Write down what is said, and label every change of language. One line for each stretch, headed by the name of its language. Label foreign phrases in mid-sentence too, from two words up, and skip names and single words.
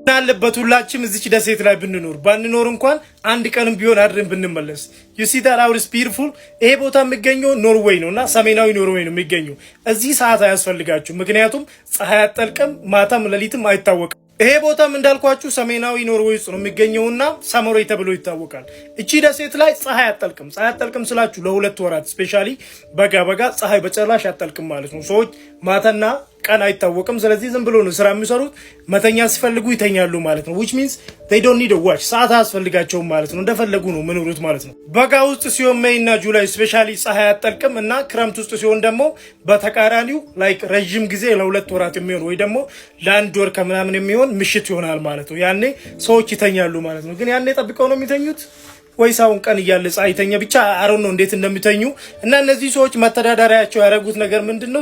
Amharic: አለበት ሁላችንም እዚች ደሴት ላይ ብንኖር ባንኖር እንኳን አንድ ቀንም ቢሆን አድረን ብንመለስ።
English: you see that how is beautiful።
Amharic: ይሄ ቦታ የሚገኘው ኖርዌይ ነውና ሰሜናዊ ኖርዌይ ነው የሚገኘው። እዚህ ሰዓት አያስፈልጋችሁ ምክንያቱም ፀሐይ አጠልቅም ማታም ሌሊትም አይታወቅም። ይሄ ቦታም እንዳልኳችሁ ሰሜናዊ ኖርዌይ ውስጥ ነው የሚገኘውና ሳሞሬ ተብሎ ይታወቃል። እቺ ደሴት ላይ ፀሐይ አጠልቅም ስላችሁ ለሁለት ወራት ስፔሻሊ በጋ ፀሐይ በጨራሽ አጠልቅም ማለት ነው። ሰዎች ማታና ቀን አይታወቅም። ስለዚህ ዝም ብሎ ነው ስራ የሚሰሩት። መተኛ ሲፈልጉ ይተኛሉ ማለት ነው።
English: which means they don't need a watch
Amharic: ሰዓት አያስፈልጋቸውም ማለት ነው። እንደፈለጉ ነው ምንሩት ማለት ነው። በጋ ውስጥ ሲሆን ሜይ እና ጁላይ ስፔሻሊ ፀሐይ አጠልቅም እና ክረምት ውስጥ ሲሆን ደግሞ በተቃራኒው ላይክ ረጅም ጊዜ ለሁለት ወራት የሚሆን ወይ ደግሞ ለአንድ ወር ከምናምን የሚሆን ምሽት ይሆናል ማለት ነው። ያኔ ሰዎች ይተኛሉ ማለት ነው። ግን ያኔ ጠብቀው ነው የሚተኙት ወይስ አሁን ቀን እያለ ፀሐይተኛ ብቻ አሮን ነው እንዴት እንደሚተኙ። እና እነዚህ ሰዎች መተዳደሪያቸው ያደረጉት ነገር ምንድነው?